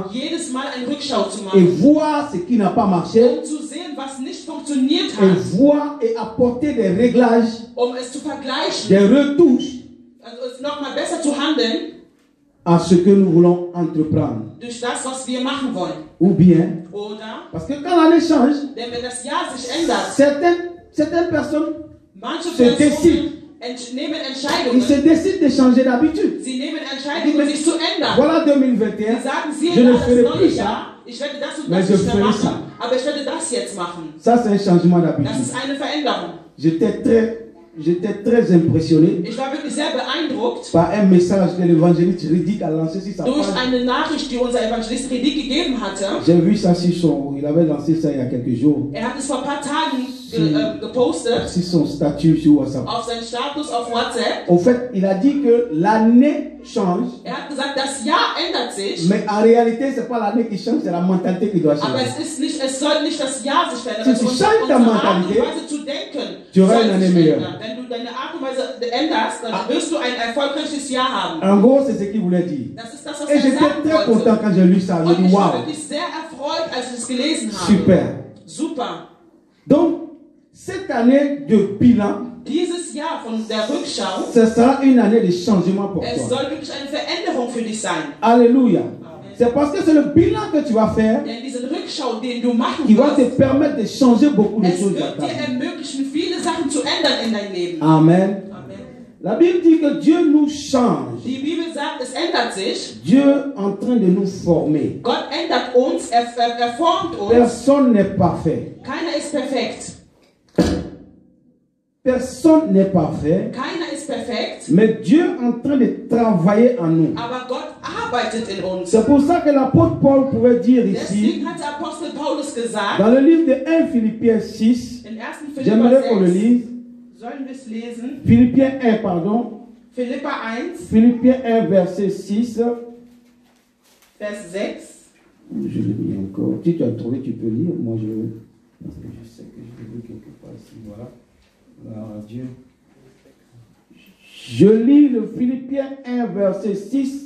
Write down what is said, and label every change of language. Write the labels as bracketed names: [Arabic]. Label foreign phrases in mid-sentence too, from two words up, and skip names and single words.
[German] jedes Mal eine Rückschau zu [French] et [German] machen, [French] voir ce qui n'a pas marché [German] um zu sehen, was nicht funktioniert [French] et [German] hat, [French] voir et apporter des réglages, [German] um es zu vergleichen, [French] des retouches [German] also es nochmal besser zu handeln [French] à ce que nous voulons entreprendre. [German] durch das, was wir machen wollen. [French] Ou bien, [German] Oder? [French] parce que quand l'année change, [German] Denn wenn das Jahr sich ändert, [French] certaines personnes, [German] manche [French] se décident. [German] Personen nehmen [French] ils [German] Entscheidungen, [French] se décident de changer d'habitude. [German] sie nehmen Entscheidungen, sich zu ändern. [French] Voilà [German] Sie 2021, sagen, [French] je [German] siehe [French] ne [German] da, das [French] ferai [German] neue [French] plus ça. [German] Jahr, ich werde das und [French] Mais [German] das [French] je [German] nicht mehr [French] ferai [German] machen, [French] ça. [German] aber ich werde das jetzt machen. [French] Ça, c'est un changement [German] Das [French] d'habitude. [German] ist eine Veränderung. [French] J'étais très impressionné [German] Ich war wirklich sehr beeindruckt [French] par un message que l'évangéliste Riddick a lancé sur sa [German] durch [French] page. [German] eine Nachricht, die unser Evangelist Redi gegeben hatte. [French] J'ai vu ça sur son... Il avait lancé ça il y a quelques jours. [German] Er hat es vor ein paar Tagen gepostet [French] Sur son statut sur WhatsApp. [German] auf seinen Status auf WhatsApp. [French] Au fait, il a dit que l'année change, [German] Er hat gesagt, das Jahr ändert sich, [French] mais en réalité, ce n'est pas l'année qui change, c'est la mentalité qui doit [German] aber [French] changer. [German] es soll nicht das Jahr sich verändern, [French] Si tu [German] sondern [French] changes ta [German] unsere Art und [French] mentalité, [German] Weise zu denken [French] tu auras [German] soll [French] une année [German] sich [French] meilleure. [German] ändern. Wenn du deine Art und Weise änderst, dann wirst du ein erfolgreiches Jahr haben. [French] En gros, c'est ce qu'il voulait dire. [German] Das ist das, was [French] Et [German] er [French] j'étais [German] sagen [French] très content [German] wollte. [French] quand j'ai lu ça. J'ai [German] Und [French] dit, ich war waouh, [German] wirklich sehr erfreut, als ich es gelesen habe. [French] super. [German] Super. [French] Donc, cette année de bilan, [German] Dieses Jahr von der Rückschau, [French] ce sera une année de changement pour [German] es [French] toi. [German] soll wirklich eine Veränderung für dich sein. [French] Alléluia. C'est parce que c'est le bilan que tu vas faire [German] Denn diese Rückschau, den du machen [French] qui va te [German] wirst, [French] permettre de changer beaucoup de [German] es [French] choses dans [German] wird [French] ta [German] dir [French] vie. [German] ermöglichen, viele Sachen zu ändern in dein Leben. [French] Amen. [German] Amen. [French] La Bible dit que Dieu nous change. [German] Die Bibel sagt, es ändert sich. [French] Dieu est en train de nous former. [German] Gott ändert uns, er formt uns. [French] Personne n'est parfait. [German] Keiner ist perfekt. [French] Personne n'est parfait. [German] Keiner ist perfekt. [French] Mais Dieu est en train de travailler en nous. [German] Aber Gott arbeitet in uns. [French] C'est pour ça que l'apôtre Paul pouvait dire ici, [German] Deswegen hat der Apostel Paulus gesagt, [French] dans le livre de 1 Philippiens 6, [German] in 1. [French] j'aimerais [German] Philippa [French] qu'on le 6, lise. [German] sollen wir es lesen? [French] Philippiens 1, pardon. [German] Philippa 1, [French] Philippiens 1, verset 6. [German] Vers 6. [French] Je l'ai mis encore. Si tu as trouvé, tu peux lire. Moi, parce que je sais que je l'ai vu quelque part ici. Voilà. Gloire à Dieu. Je lis le Philippiens 1, verset 6.